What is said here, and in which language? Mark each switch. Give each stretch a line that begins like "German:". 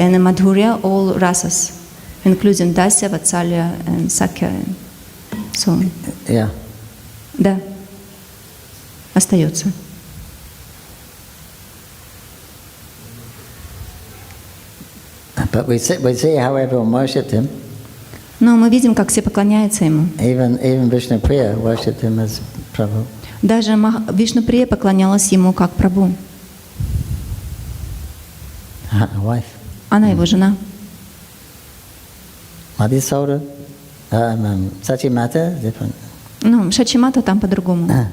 English: And in Madhurya, all rasas, including Dasya, Vatsalya, and Sakya, and so on. Yeah.
Russian: Да. Остается.
English: But we see how everyone worshipped him.
Russian: Но мы видим, как все поклоняются ему.
English: Even Vishnu Priya worshipped him as Prabhu.
Russian: Даже Вишнуприя поклонялась ему как Прабху.
English: Wife.
Russian: Она его жена.
English: Madhya Soda, Sachimata, different.
Russian: Ну, Шачимата там по-другому.